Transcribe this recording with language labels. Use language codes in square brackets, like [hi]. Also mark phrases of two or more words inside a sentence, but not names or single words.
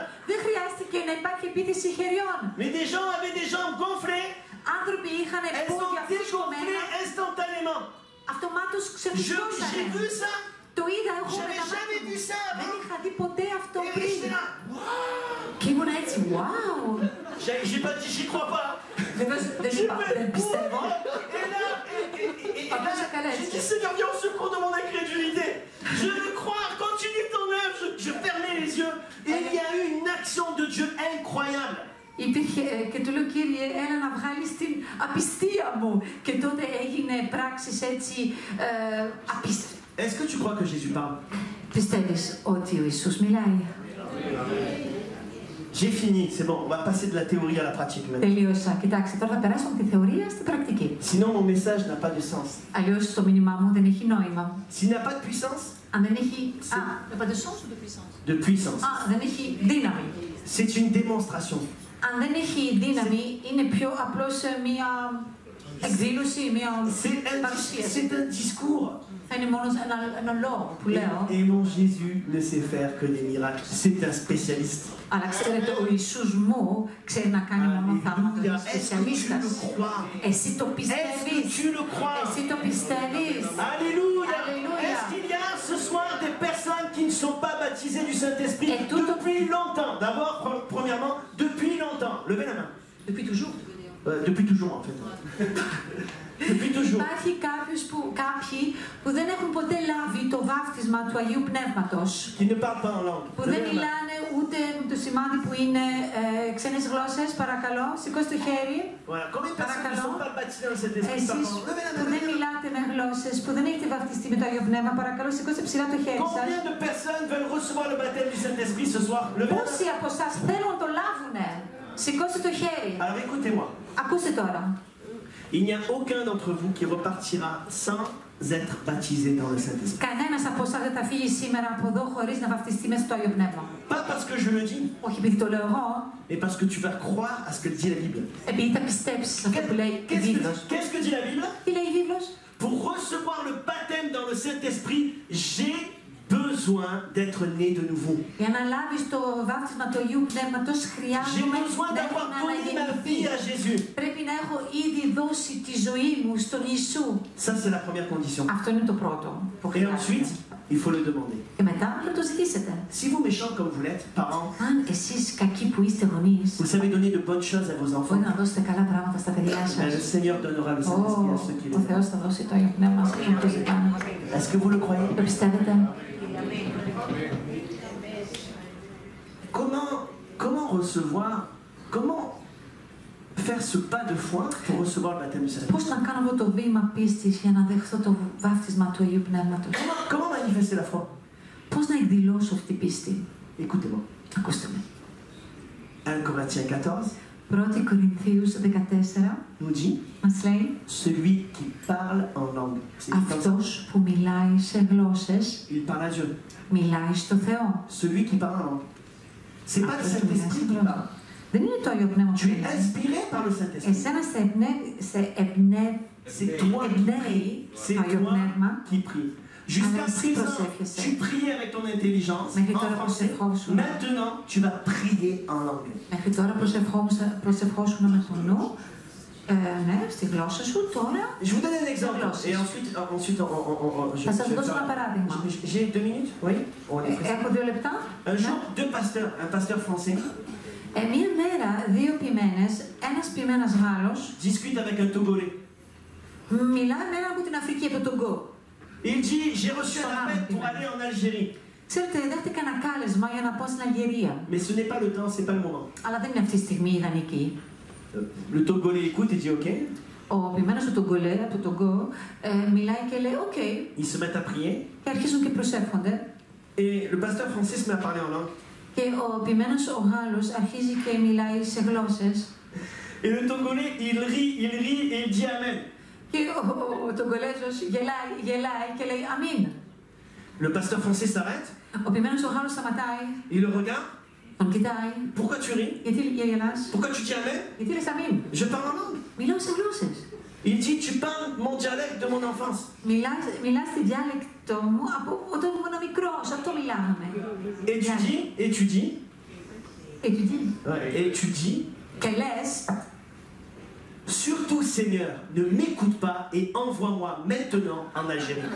[el] Δεν χρειάστηκε να υπάρχει επίθεση χεριών. [fr] Mais des gens avaient des jambes gonflées. [el] Άνθρωποι είχαν [fr] Elles sont [el] πόδια φουσκωμένα, [fr] dégonflées instantanément. [el] αυτομάτως [fr] J'ai [el] ξεφουσκώσανε. [fr] vu ça. [el] Το είδα εγώ με [fr] J'avais [el] τα μάτια [fr] jamais [el] μου. [fr] vu ça [el] Δεν [fr] avant. [el] είχα δει ποτέ αυτό [fr] Et [el] πριν. [fr] j'étais là. [el] Και ήμουν έτσι, wow. [fr] J'ai pas dit j'y crois pas. [el] Βεβαίως δεν είπα, δεν πιστεύω. [fr] Et là, j'ai dit Seigneur, viens au secours de mon incrédulité. Je veux croire, continue ton œuvre. Je fermais les yeux. Et il y a eu une action de Dieu incroyable. [el] Υπήρχε και του λέω, Κύριε, έλα να βγάλεις την απιστία μου. Και τότε έγινε πράξεις έτσι απίστευτες. [fr] Est-ce que tu crois que Jésus parle? [el] Πιστεύεις ότι ο Ιησούς μιλάει? [fr] J'ai fini, c'est bon, on va passer de la théorie à la pratique maintenant. [el] Τελείωσα. Κοιτάξτε, τώρα θα περάσω από τη θεωρία στην πρακτική. [fr] Sinon, mon message n'a pas de sens. [el] Αλλιώς το μήνυμά μου δεν έχει νόημα. [fr] S'il n'a pas de puissance, [el] Αν δεν έχει. Α, [fr] de sens ou de puissance? de puissance. [el] Α, δεν έχει δύναμη. [fr] C'est une démonstration. [el] Αν δεν έχει δύναμη, είναι πιο απλώς μία εκδήλωση, μία παρουσίαση. [fr] C'est un discours. [el] Θα είναι μόνο ένα λόγο που λέω. [fr] Et mon Jésus ne sait faire que des miracles. C'est un spécialiste. [el] Αλλά ξέρετε, ο Ιησούς μου ξέρει να κάνει μόνο θαύματα. Είναι σπεσιαλίστας. Εσύ το πιστεύεις? Εσύ το πιστεύεις? [fr] Alléluia. Alléluia. Est-ce qu'il y a ce soir des personnes qui ne sont pas baptisées du Saint-Esprit depuis longtemps? D'abord, premièrement, depuis longtemps. Levez la main. Depuis toujours. Depuis toujours, en fait. Depuis toujours. [el] Υπάρχει κάποιοι που δεν έχουν ποτέ λάβει το βάφτισμα του Αγίου Πνεύματος. [fr] Qui ne parlent pas en langue. [el] Που δεν μιλάνε ούτε το σημάδι που είναι ξένες γλώσσες. Παρακαλώ, σηκώστε το χέρι. [fr] Voilà. Combien de personnes ne sont pas baptisées dans le Saint-Esprit? [el] Εσείς που δεν μιλάτε με γλώσσες, που δεν έχετε βαφτιστεί με το Άγιο Πνεύμα, παρακαλώ, σηκώστε ψηλά το χέρι σας. [fr] Combien de personnes veulent recevoir le baptême du Saint-Esprit ce soir? Levez la main. [el] Πόσοι από εσάς θέλουν να το λάβουνε? Σηκώστε το χέρι. [fr] Alors écoutez-moi. [el] Ακούστε τώρα. [fr] Il n'y a aucun d'entre vous qui repartira sans être baptisé dans le Saint-Esprit. [el] Κανένας από εσάς δεν θα φύγει σήμερα από εδώ χωρίς να βαφτιστεί μέσα στο Άγιο Πνεύμα. [fr] Pas parce que je le dis, [el] Όχι επειδή το λέω εγώ, [fr] mais parce que tu vas croire à ce que dit la Bible. [el] επειδή θα πιστέψεις αυτό που λέει η βίβλος. [fr] Qu'est-ce que dit la Bible? [el] Τι λέει η βίβλος? [fr] Pour recevoir le baptême dans le Saint-Esprit, j'ai besoin d'être né de nouveau. [el] Για να λάβεις το βάπτισμα του Αγίου Πνεύματος [fr] J'ai [el] χρειάζομαι [fr] besoin [el] να [fr] d'avoir donné ma [el] αναγεννηθεί. [fr] vie à Jésus. [el] Πρέπει να έχω ήδη δώσει τη ζωή μου στον Ιησού. [fr] Ça, c'est la première condition. [el] Αυτό είναι το πρώτο που [fr] Et [el] χρειάζεται. [fr] ensuite, il faut le demander. [el] Και μετά πρέπει να το ζητήσετε. [fr] Si vous, méchants comme vous l'êtes, parents, [el] Αν εσείς κακοί που είστε γονείς, [fr] vous savez donner de bonnes choses à vos enfants, [el] μπορείτε να δώσετε καλά πράγματα στα παιδιά [fr] ben, le [el] σας. [fr] Seigneur donnera le Saint-Esprit à ceux qui [el] Ο [fr] le [el] Θεός θα δώσει το Άγιο Πνεύμα σε αυτούς που το ζητάνε. [fr] Est-ce que vous le croyez? [el] Το πιστεύετε? [fr] Comment recevoir, comment faire ce pas de foi pour recevoir le baptême du Saint-Esprit? [el] Πώς να κάνω αυτό το βήμα πίστης για να δεχθώ το βάφτισμα του Αγίου Πνεύματος? [fr] Comment manifester la foi? [el] Πώς να εκδηλώσω αυτή την πίστη? [fr] Écoutez-moi. [el] Ακούστε με. [fr] 1 Corinthiens 14 [el] 1 Κορινθίους 14 [fr] nous dit [el] μας λέει [fr] celui qui parle en langue. C'est comme ça. [el] αυτός που μιλάει σε γλώσσες [fr] Il parle à Dieu. [el] μιλάει στο Θεό. [fr] Celui qui parle en langue. C'est pas le [el] Αυτός που μιλάει [fr] Saint-Esprit [el] σε [fr] qui [el] γλώσσα. [fr] parle. [el] Δεν είναι το Άγιο Πνεύμα που [fr] Tu es [el] μιλάει. [fr] inspiré par le Saint-Esprit. [el] Εσένα σε εμπνέει [fr] C'est toi qui [el] εμπνέει [fr] C'est [el] το Άγιο [fr] toi [el] Πνεύμα. [fr] qui prie. Jusqu'à Alors, présent, prosephiese. tu priais avec ton intelligence Mais en [el] τώρα [fr] français. [el] προσευχόσουν. [fr] Maintenant, tu vas prier en langue. [el] Μέχρι τώρα προσευχόσουν με το νου, ναι, στη γλώσσα σου, τώρα [fr] Je vous donne un exemple. Gglosses. Et ensuite [el] θα σας δώσω ένα παράδειγμα. [fr] J'ai 2 minutes? Oui. On est pressé. [el] Έχω 2 λεπτά. [fr] Un [el] Ναι. [fr] jour, deux pasteurs, un pasteur français, [el] Μία μέρα, 2 ποιμένες, ένας ποιμένας Γάλλος, [fr] discute avec un Togolais. [el] μιλάει με έναν από την Αφρική, από τον Γκο. [fr] Il dit, j'ai reçu un appel pour aller en Algérie. [el] Ξέρετε, δέχτηκα ένα κάλεσμα για να πάω στην Αλγερία. [fr] Mais ce n'est pas le temps, c'est pas le moment. [el] Αλλά δεν είναι αυτή τη στιγμή ιδανική. [fr] Le Togolais écoute et dit OK. [el] Ο ποιμένος του Τογκολέ, από τον Γκο, μιλάει και λέει «ΟΚ». [fr] Ils se mettent à prier. [el] Και αρχίζουν και προσεύχονται. [fr] Et le pasteur français se met à parler en langue. [el] Και ο ποιμένος ο Γάλλος αρχίζει και μιλάει σε γλώσσες. [fr] Et le Togolais, il rit et il dit Amen. [el] Και ο Τογκολέζος γελάει και λέει «Αμήν». [fr] Le pasteur français s'arrête, [el] Ο ποιμένος ο Γάλλος σταματάει, [fr] il le regarde. [el] τον κοιτάει. [fr] Pourquoi tu ris? [el] Γιατί γελάς? [fr] Pourquoi tu dis Amen? [el] Γιατί λες «Αμήν». [fr] Je parle en langue. [el] Μιλάω σε γλώσσες. [fr] Il dit Tu parles mon dialecte de mon enfance. [el] Μιλάς στη διάλεκτο μου από όταν ήμουν μικρός. Αυτό μιλάμε. [fr] Et tu dis, Et tu dis, [el] και λες [fr] Surtout Seigneur, ne m'écoute pas et envoie-moi maintenant en Algérie.